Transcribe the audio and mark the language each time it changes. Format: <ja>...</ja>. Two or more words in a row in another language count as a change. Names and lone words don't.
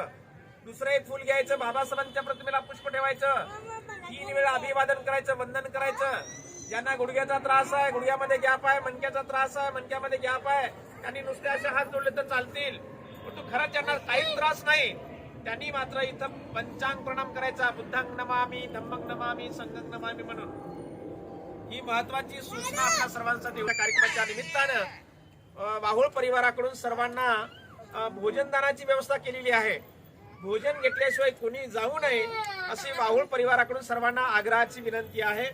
<mr>दुसरं एक फुल घ्यायचं, बाबासाहेबांच्या प्रतिमेला पुष्प ठेवायचं. 3 वेळा अभिवादन करायचं, वंदन करायचं. ज्यांना गुडघ्याचा त्रास आहे, गुडघ्यामध्ये गॅप आहे, मणक्याचा त्रास आहे, मणक्यामध्ये गॅप आहे, त्यांनी नुसते असे हात जोडले तर चालतील. परंतु खरंच ज्यांना काहीच त्रास नाही त्यांनी मात्र इथं पंचांग प्रणाम करायचा.</mr> <pi>बुद्धांग नमामि, धम्मंग नमामि, संघंग नमामि म्हणून.</pi> <mr>ही महत्वाची सूचना आपल्या सर्वांसाठी कार्यक्रमाच्या निमित्तानं वाहुळ परिवाराकडून सर्वांना भोजनदानाची व्यवस्था केलेली आहे. भोजन घेतल्याशिवाय कोणी जाऊ नये अशी वाहुळ परिवाराकडून सर्वांना आग्रहाची विनंती आहे.</mr>